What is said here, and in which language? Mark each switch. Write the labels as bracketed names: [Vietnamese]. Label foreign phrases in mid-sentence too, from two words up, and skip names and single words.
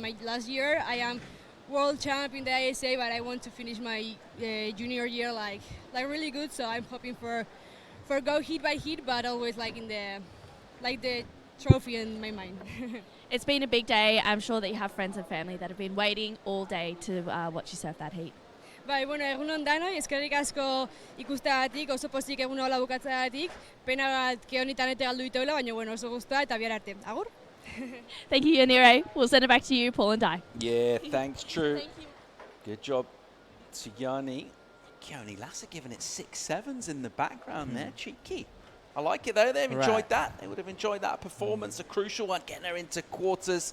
[English] My last year, I am World Champ in the ISA, but I want to finish my junior year really good. So I'm hoping for go heat by heat, but always in the trophy in my mind. It's been a big day. I'm sure that you have friends and family that have been waiting all day to watch you surf that heat. [Basque] Bai, egun ondano, eskerrik asko ikustagatik, oso pozik egun hola bukatzagatik, pena bat Keonitan ete galdu dituela, baina oso guztua eta bihar arte. Agur? [English] Thank you, Yanire. We'll send it back to you, Paul and Di. Yeah, thanks, True. Thank you. Good job to Yanire. Keone Lassa giving it 6-7s in the background there. Cheeky. I like it, though. They've enjoyed that. They would have enjoyed that performance. A crucial one, getting her into quarters.